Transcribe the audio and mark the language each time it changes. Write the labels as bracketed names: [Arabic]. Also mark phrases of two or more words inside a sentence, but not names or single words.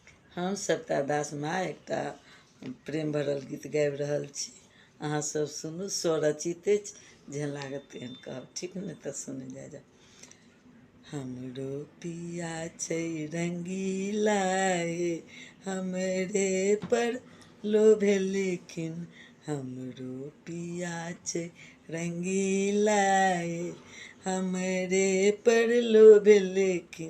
[Maithili] हम सत्ता दास माँ एकटा प्रेम भरल गीत गाबि रहल छी। अहाँ सब सुनू, स्वरचित अछि, जेहन लागत तेहन कहब, ठीक ने? तऽ सुनै जा। हमरो पिया छै रंगीला हे, हमरे पर लोभे लेकिन। हमरो पिया छै रंगीला हे, हमरे पर लोभे लेकिन।